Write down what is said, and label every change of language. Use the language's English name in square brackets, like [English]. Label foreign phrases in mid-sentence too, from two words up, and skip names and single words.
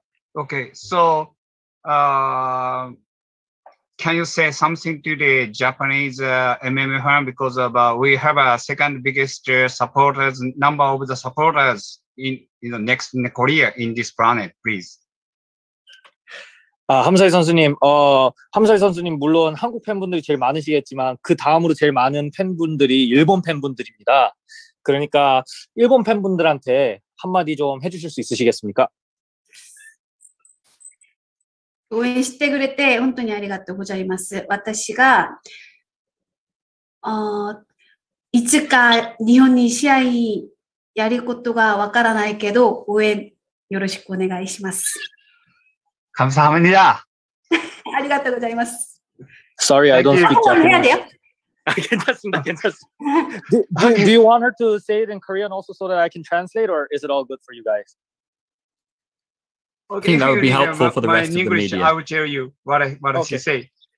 [English] Okay, so can you say something to the Japanese MMA fan, because we have a second biggest supporters, number of the supporters in Korea in this planet, please. [Korean] 함서희 선수님, 함서희 선수님 물론 한국 팬분들이 제일 많으시겠지만 그 다음으로 제일 많은 팬분들이 일본 팬분들입니다. 그러니까 일본 팬분들한테 한마디 좀 해주실 수 있으시겠습니까? [Japanese] 応援してくれて本当にありがとうございます。私がいつか日本に試合やることがわからないけど応援よろしくお願いします。 [Korean] 감사합니다. [Japanese] ありがとうございます。 [English] Sorry, I don't speak Japanese. [Korean] 괜찮습니다. [English] Do you want her to say it in Korean also so that I can translate, or is it all good for you guys? I think that would be helpful for the rest of the media. I will tell you what she say.